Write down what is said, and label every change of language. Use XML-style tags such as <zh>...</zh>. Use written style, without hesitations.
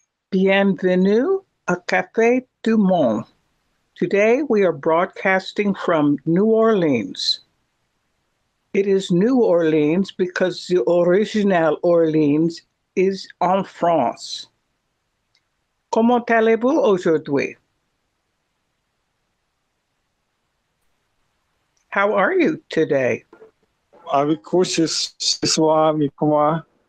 <fr>Bienvenue à Café du Monde.</fr> <en>Today we are broadcasting from New Orleans. It is New Orleans because the original Orleans is</en> <fr>en France. Comment allez-vous aujourd'hui?</fr> <en>How are you today?</en> <fr>Avec vous ce soir, avec moi.</fr>